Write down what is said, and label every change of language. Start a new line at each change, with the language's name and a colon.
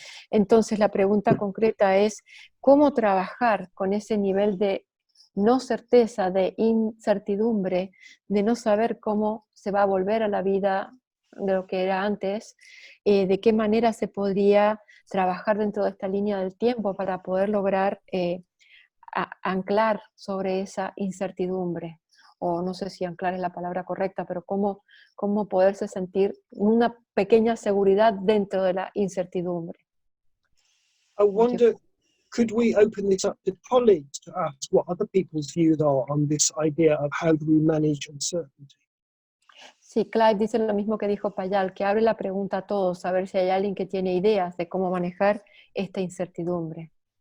Spanish: Entonces la pregunta concreta es, ¿cómo trabajar con ese nivel de no certeza, de incertidumbre, de no saber cómo se va a volver a la vida de lo que era antes, de qué manera se podría trabajar dentro de esta línea del tiempo para poder lograr anclar sobre esa incertidumbre, o no sé si anclar es la palabra correcta, pero cómo poderse sentir una pequeña seguridad dentro de la incertidumbre.
English: I wonder, could we open this up to colleagues to ask what other people's views are on this idea of how do we manage uncertainty?
Spanish: Sí, Clive dice lo mismo que dijo Payal, que abre la pregunta a todos, a ver si hay alguien que tiene ideas de cómo manejar esta incertidumbre.